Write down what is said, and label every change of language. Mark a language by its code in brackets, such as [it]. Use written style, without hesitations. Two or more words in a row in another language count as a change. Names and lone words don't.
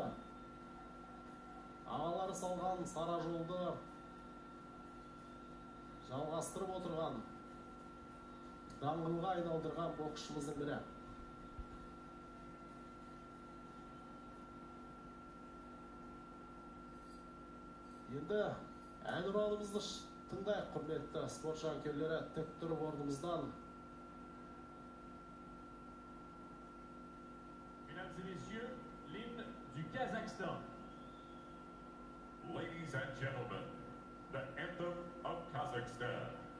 [kk] Ағалары салған сара жолды жалғастырып отырған, даңғылға айналдырған боксшымыздың бірі. Енді әнұранымызды тыңдайық, құрметті спорт жанкүйерлері. Тік тұрып орнымыздан. [fr] Mesdames et messieurs, l'hymne du Kazakhstan. [en] Ladies and gentlemen, the anthem of Kazakhstan.